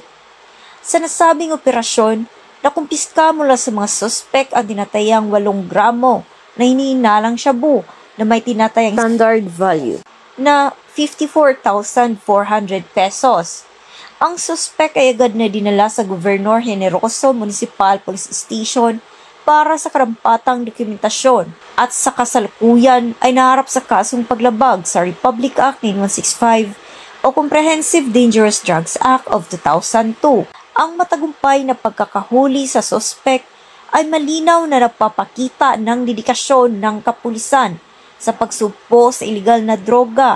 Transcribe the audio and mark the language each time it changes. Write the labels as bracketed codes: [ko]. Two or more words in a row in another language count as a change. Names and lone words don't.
[tl] Sa nasabing operasyon, nakumpiska mula sa mga suspect ang tinatayang 8 gramo na hinihinalang shabu na may tinatayang [en] standard value [tl] na 54,400 pesos. Ang suspect ay agad na dinala sa Governor Generoso Municipal Police Station para sa karampatang dokumentasyon at sa kasalukuyan ay naharap sa kasong paglabag sa Republic Act 9165 o Comprehensive Dangerous Drugs Act of 2002. Ang matagumpay na pagkakahuli sa suspect ay malinaw na nagpapakita ng dedikasyon ng kapulisan sa pagsugpo sa iligal na droga.